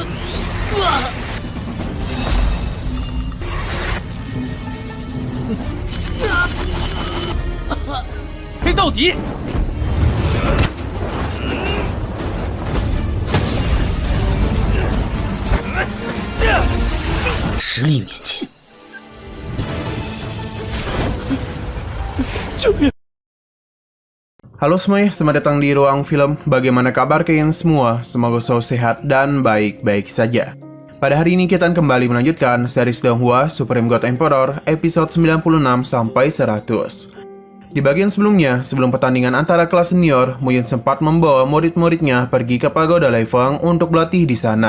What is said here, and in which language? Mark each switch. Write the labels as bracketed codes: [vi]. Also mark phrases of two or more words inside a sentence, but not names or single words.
[zh] 黑到底！实力面前，救命！ [id] Halo semuanya, selamat datang di Ruang Film. Bagaimana kabar kalian semua? Semoga selalu sehat dan baik-baik saja. Pada hari ini kita akan kembali melanjutkan series Donghua Supreme God Emperor episode 96 sampai 100. Di bagian sebelumnya, sebelum pertandingan antara kelas senior, Muyun sempat membawa murid-muridnya pergi ke Pagoda Leifeng untuk berlatih di sana.